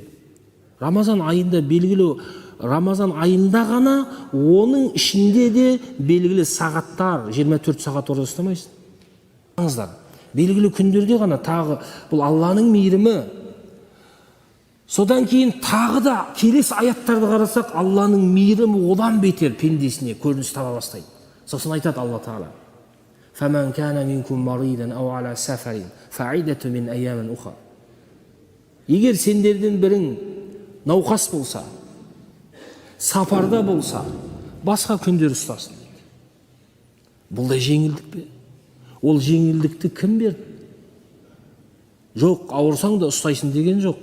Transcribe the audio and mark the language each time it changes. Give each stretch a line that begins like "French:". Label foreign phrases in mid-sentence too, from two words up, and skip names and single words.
Kazakh: Рамазан айында белгілі, Рамазан айында ғана, оның ішінде де белгілі сағаттар, 24 сағат ораза ұстамайсың. Аңыздар, белгілі күндерде ғана, тағы бұл Алланың мейірімі. Содан кейін тағы да келесі аяттарды қарасақ, Алланың мейірімі одан бетер пендесіне көрініс таба бастайды. Сосын айтады Алла Тағала:
Arabic: "فمن كان منكم مريضا أو على سفر فعدة من أيام أخر."
Kazakh: Егер сендерден бірің науқас болса, сапарда болса, басқа күндер ұстасын дейді. Бұл да жеңілдік пе? Ол жеңілдікті кім берді? Жоқ, ауырсаң да ұстайсың деген жоқ.